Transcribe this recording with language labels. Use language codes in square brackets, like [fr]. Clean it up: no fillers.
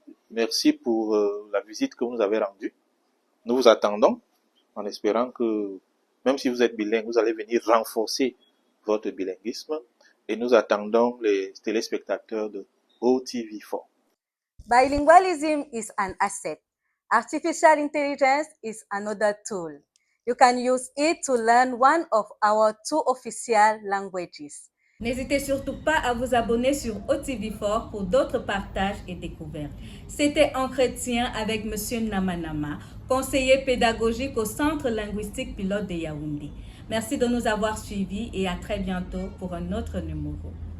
[fr] Merci pour la visite que vous nous avez rendue. Nous vous attendons en espérant que, même si vous êtes bilingue, vous allez venir renforcer votre bilinguisme. Et nous attendons les téléspectateurs de OTV4. [en] Bilingualism is an asset. Artificial intelligence is another tool. You can use it to learn one of our 2 official languages. [fr] N'hésitez surtout pas à vous abonner sur OTV4 pour d'autres partages et découvertes. C'était Entretien avec Monsieur Namanama, conseiller pédagogique au Centre linguistique pilote de Yaoundé. Merci de nous avoir suivis et à très bientôt pour un autre numéro.